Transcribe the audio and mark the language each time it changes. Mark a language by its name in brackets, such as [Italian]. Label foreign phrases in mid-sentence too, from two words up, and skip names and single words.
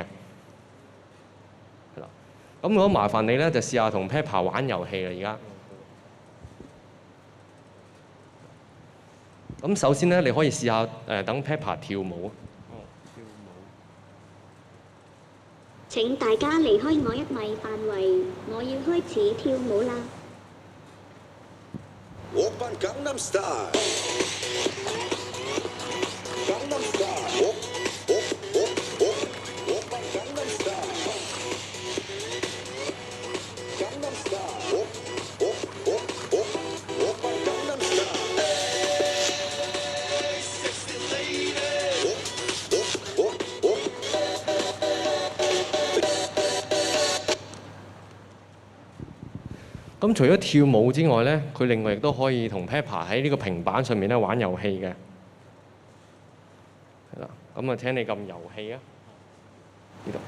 [Cantonese] 係啦，咁如果麻煩你咧，就試下同 Pepper 玩遊戲啦，而家。咁首先咧，你可以試下等 Pepper 跳舞。跳舞。請大家離開我1米範圍，我要開始跳舞啦。 [Korean] 오빤 강남 스타일. 강남 스타일. 오빤 강남 스타일. 강남 스타일. 오빤 강남 스타일. [English] Sexy lady. [Cantonese] 咁除咗跳舞之外咧，佢另外亦都可以同 Pepper 喺呢個平板上面咧玩遊戲嘅。係啦，咁啊請你撳遊戲啊，呢度。